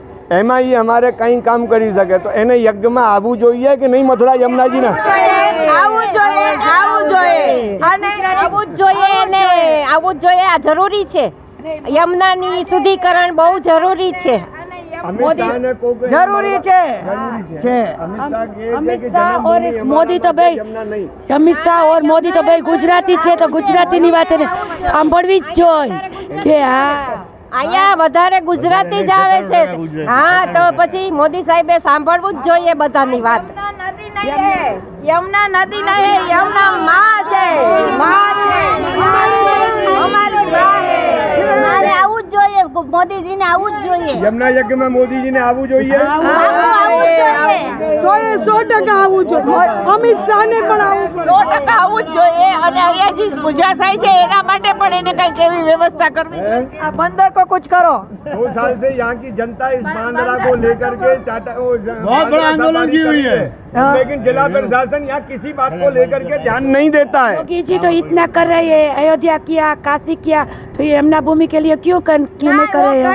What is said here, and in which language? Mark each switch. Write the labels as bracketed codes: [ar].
[gu] એમાં એ અમારે કંઈ કામ કરી શકે. તો એને યજ્ઞમાં આવવું જોઈએ કે નહીં? મથુરા યમુનાજીને આવવું જોઈએ, આવવું જોઈએ અને આવવું જ જોઈએ ને આવવું જ જોઈએ. આ જરૂરી છે, યમુનાની શુદ્ધિકરણ બહુ જરૂરી છે. [hi] जरूरी है। अमित शाह और मोदी तो भाई, अमित शाह और मोदी तो भाई गुजराती है, तो गुजराती [gu] ની વાત એને સાંભળવી જ જોઈએ કે હા અહીંયા વધારે ગુજરાતી જ આવે છે. હા, તો પછી મોદી સાહેબે સાંભળવું જ જોઈએ બધાની વાત. યમુના નદી નહીં, યમુના માં છે, માં છે, અમારી માં છે. મારે આવું જ જોઈએ, મોદીજીને આવું જ જોઈએ. યમુના યજ્ઞમાં મોદીજીને આવવું જોઈએ. 100% આવવું જોઈએ. અમિત શાહને પણ આવવું પડે. 100% આવવું જ જોઈએ. અને અહીંયા જે પૂજા થાય છે એના માટે પણ એને કંઈક એવી વ્યવસ્થા કરવી જોઈએ. [hi] આ બંદર को कुछ करो. 2 साल से यहाँ की जनता इस बांद्रा को लेकर के बहुत बड़ा आंदोलन की हुई है, लेकिन जिला प्रशासन यहाँ किसी बात को लेकर के ध्यान नहीं देता है. योगी जी तो इतना कर रहे हैं, अयोध्या किया, काशी किया, तो ये यमुना भूमि के लिए क्यों नहीं कर रहे हैं?